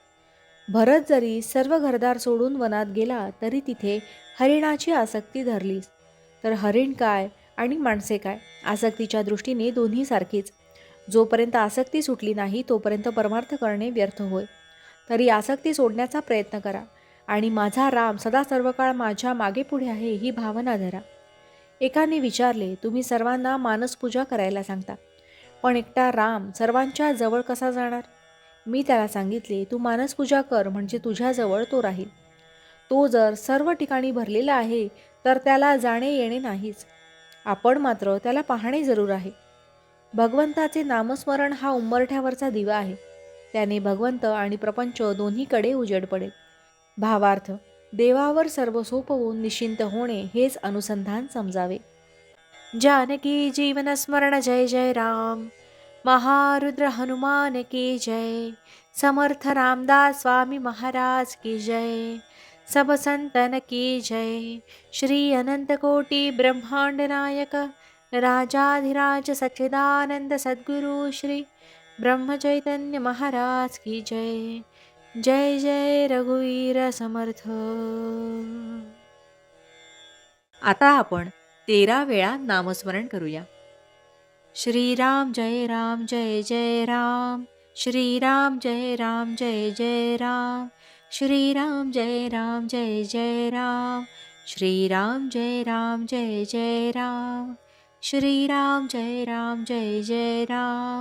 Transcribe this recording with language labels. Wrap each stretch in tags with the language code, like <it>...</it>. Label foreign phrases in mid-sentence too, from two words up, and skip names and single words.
<mr>भरत जरी सर्व घरदार सोडून वनात गेला तरी तिथे हरिणाची आसक्ती धरलीच. तर हरिण काय आणि माणसे काय? आसक्तीच्या दृष्टीने दोन्ही सारखीच. जोपर्यंत आसक्ती सुटली नाही तोपर्यंत परमार्थ करणे व्यर्थ होय. तरी आसक्ती सोडण्याचा प्रयत्न करा आणि माझा राम सदा सर्व काळ माझ्या मागे पुढे आहे ही भावना धरा. एकाने विचारले, तुम्ही सर्वांना मानसपूजा करायला सांगता, पण एकटा राम सर्वांच्या जवळ कसा जाणार? मी त्याला सांगितले, तू मानसपूजा कर, म्हणजे तुझ्याजवळ तो राहील. तो जर सर्व ठिकाणी भरलेला आहे तर त्याला जाणे येणे नाहीच. आपण मात्र त्याला पाहणे जरूर आहे. भगवंताचे नामस्मरण हा उंबरठ्यावरचा दिवा आहे. त्याने भगवंत आणि प्रपंच दोन्हीकडे उजेड पडेल. भावार्थ, देवावर सर्व सोपवून निश्चिंत होणे हेच अनुसंधान समजावे. जानकी जीवन स्मरण जय जय राम.</mr> <hi>महारुद्र हनुमान की जय. समर्थ रामदास स्वामी महाराज की जय. सब संतन की जय. श्री अनंत कोटि ब्रह्मांड नायक राजाधिराज सच्चिदानंद सद्गुरु श्री ब्रह्म चैतन्य महाराज की जय.</hi> <mr>जय जय रघुवीर समर्थ. आता आपण 13 वेळा नामस्मरण करूया. श्रीराम जय राम जय जय राम. श्रीराम जय राम जय जय राम. श्रीराम जय राम जय जय राम. श्रीराम जय राम जय जय राम. श्रीराम जय राम जय जय राम.</mr>